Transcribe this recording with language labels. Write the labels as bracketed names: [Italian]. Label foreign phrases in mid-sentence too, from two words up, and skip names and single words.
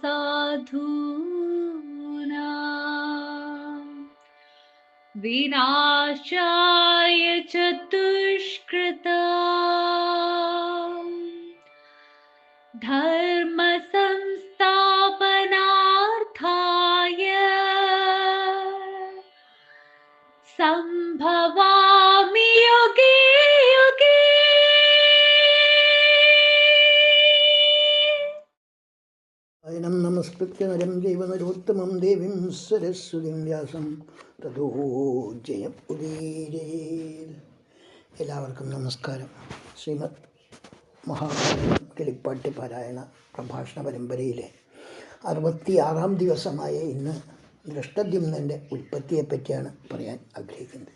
[Sanskrit] साधूनां विनाशाय च दुष्कृतां, धर्म संस्थापनार्थाय संभवामि युगे युगे। अयनं नमस्कृत्य नरं चैव नरोत्तमं देवीं सरस्वतीं വ്യാസം തതോ ജയമുദീരയേത്. [Malayalam] എല്ലാവർക്കും നമസ്കാരം. ശ്രീമദ് മഹാഭാരതം കിളിപ്പാട്ട് പാരായണ പ്രഭാഷണ പരമ്പരയിലെ 66-ാം ദിവസമായ ഇന്ന് ദൃഷ്ടദ്യുമ്നൻ്റെ ഉൽപ്പത്തിയെപ്പറ്റിയാണ് പറയാൻ ആഗ്രഹിക്കുന്നത്.